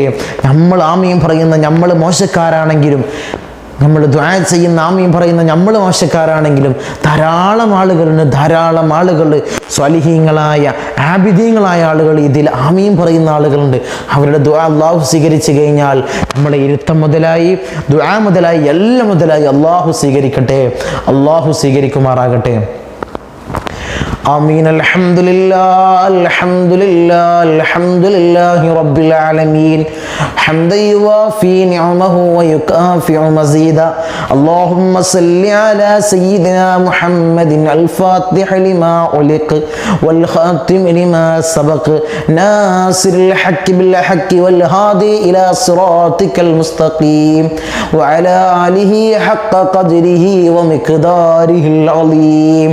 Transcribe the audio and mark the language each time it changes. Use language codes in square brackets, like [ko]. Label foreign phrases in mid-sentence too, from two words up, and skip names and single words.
[ml] നമ്മൾ ആമീൻ പറയുന്ന നമ്മൾ മോശക്കാരാണെങ്കിലും, നമ്മൾ ദുആ ചെയ്യുന്ന ആമീൻ പറയുന്ന നമ്മൾ മോശക്കാരാണെങ്കിലും ധാരാളം ആളുകൾ സ്വാലിഹീങ്ങളായ ആബിദീങ്ങളായ ആളുകൾ ഇതിൽ ആമീൻ പറയുന്ന ആളുകളുണ്ട്. അവരുടെ ദുആ അല്ലാഹു സ്വീകരിച്ചു കഴിഞ്ഞാൽ നമ്മളെ ഇരുത്തം മുതലായി ദുആ മുതലായി എല്ലാം മുതലായി അല്ലാഹു സ്വീകരിക്കട്ടെ, അല്ലാഹു സ്വീകരിക്കുമാറാകട്ടെ. [ar] آمين. الحمد لله رب العالمين حمدا يوافي نعمه ويكافئ مزيدا. اللهم صل على سيدنا محمد الفاتح لما أغلق والخاتم لما سبق ناصر الحق بالحق والهادي إلى صراطك المستقيم وعلى آله حق قدره ومقداره العظيم.